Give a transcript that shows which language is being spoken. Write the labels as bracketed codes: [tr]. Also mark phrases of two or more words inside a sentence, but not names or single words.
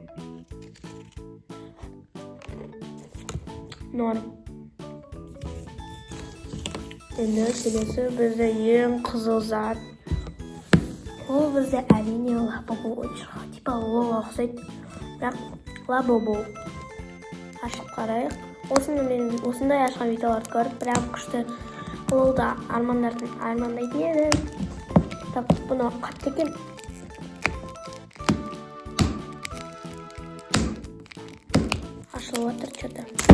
[uz] Norm. Endi kelesi bizda eng qizil zat. O bizda әрине Labubu o'yinchoq. Типа Lola o'xshaydi. Biroq Labubu. [kk] Ашып қарайық. Осындай ашқан видеоларды көріп, бірақ күшті Лолда армандайтын едім. Так, бұны қатты екен. Ашылып жатыр что-то.